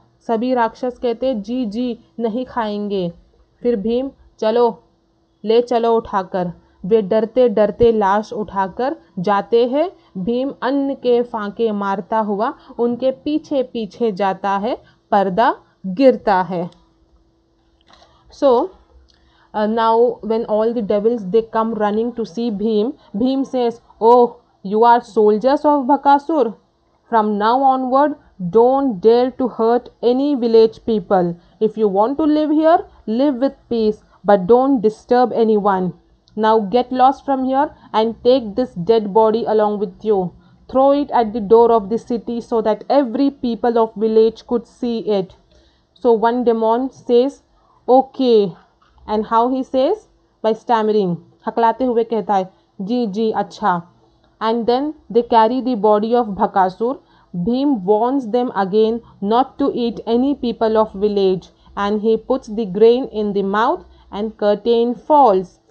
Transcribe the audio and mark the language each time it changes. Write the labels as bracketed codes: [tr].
[hi] सभी राक्षस कहते, जी जी नहीं खाएंगे। फिर भीम, चलो, ले चलो उठाकर। वे डरते डरते लाश उठाकर जाते हैं। भीम अन्न के फांके मारता हुआ उनके पीछे पीछे जाता है। पर्दा गिरता है। [en] So now when all the devils, they come running to see Bhim, Bhim says, oh, you are soldiers of Bhakasur. From now onward, don't dare to hurt any village people. If you want to live here, live with peace, but don't disturb anyone. Now get lost from here and take this dead body along with you. Throw it at the door of the city so that every people of village could see it. So one demon says, okay. And how he says? By stammering. [hi] हकलाते हुए कहता है, जी जी अच्छा. [en] And then they carry the body of Bhakasur. Bhim warns them again not to eat any people of village, and he puts the grain in the mouth, and curtain falls.